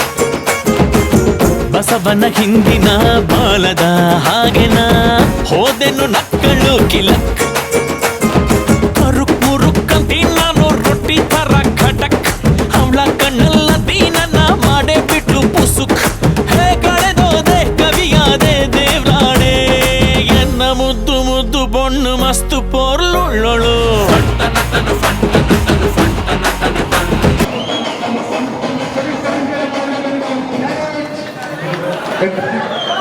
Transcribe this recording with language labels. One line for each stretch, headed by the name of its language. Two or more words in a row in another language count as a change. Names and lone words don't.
Kannada: ಬಸವನ ಹಿಂದಿನ ಬಾಲದ ಹಾಗೆನ ಹೋದೆನು ನಕ್ಕಳು ಕಿಲಕ್ ಕರುಕ್ ಮುರುಕ್ಕಂತಿ ನಾನು ರೊಟ್ಟಿ ತರ ಖಟಕ್ ಅವಳ ಕಣ್ಣಲ್ಲ ದೀನನ ಮಾಡೇ ಬಿಟ್ಲು ಪುಸುಕ್ ಹೇ ಕಳೆದೋದೆ ಕವಿಯಾದೆ ದೇವ್ರಾಣೆ
Tulu: ಎನ್ನ ಮುದ್ದು ಮುದ್ದು ಬೊಣ್ಣು ಮಸ್ತು ಪೋರ್ಲುಳ್ಳೊಳು
English: Thank you.